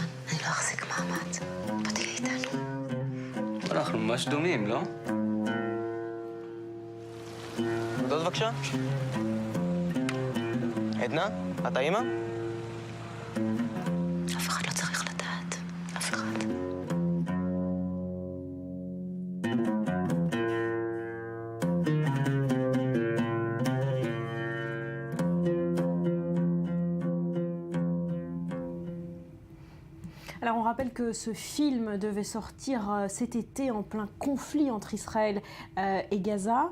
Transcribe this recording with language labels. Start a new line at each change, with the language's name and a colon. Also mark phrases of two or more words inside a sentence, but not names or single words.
Hebrew: אני לא אחזיק מעמד. בוא תהיה איתנו. אנחנו ממש דומים, לא? עדות בבקשה. עדנה, את האמא? אף אחד לא צריך לדעת. אף אחד.
French: Alors on rappelle que ce film devait sortir cet été en plein conflit entre Israël et Gaza.